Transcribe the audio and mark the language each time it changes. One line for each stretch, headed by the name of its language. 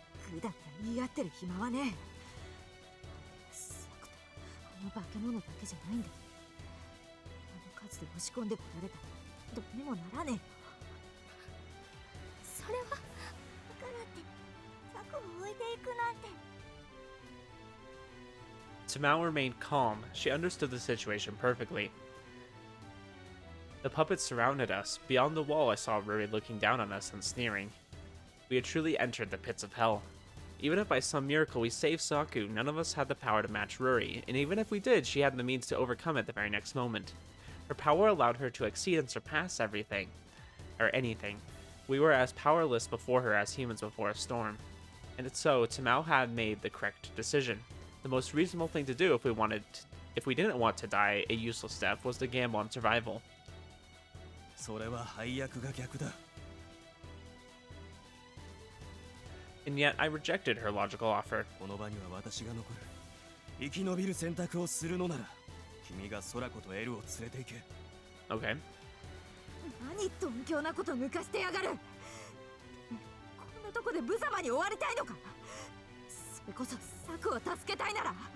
Japanese: 普段から言い合ってる暇はねえ。サクとあの化け物だけじゃないんだ。あの数で押し込んでこられたらどうにもならねえよ。それはだからってサクを置いていくなんて。
English: Tamao remained calm. She understood the situation perfectly. The puppets surrounded us. Beyond the wall, I saw Ruri looking down on us and sneering. We had truly entered the pits of hell. Even if by some miracle we saved Saku, none of us had the power to match Ruri, and even if we did, she had the means to overcome it the very next moment. Her power allowed her to exceed and surpass everything. Or anything. We were as powerless before her as humans before a storm. And so, Tamao had made the correct decision. The most reasonable thing to do if we didn't want to die a useless death was to gamble on survival.
Japanese: それは配役が逆だ。
English: And yet, I rejected her logical offer.
Japanese: この場には私が残る。生き延びる選択をするのなら、君が空子とエルを連れて行け。
English: Okay.
Japanese: 何鈍強なこと抜かしてやがる。こんなとこで無様に終わりたいのか。それこそサクを助けたいなら。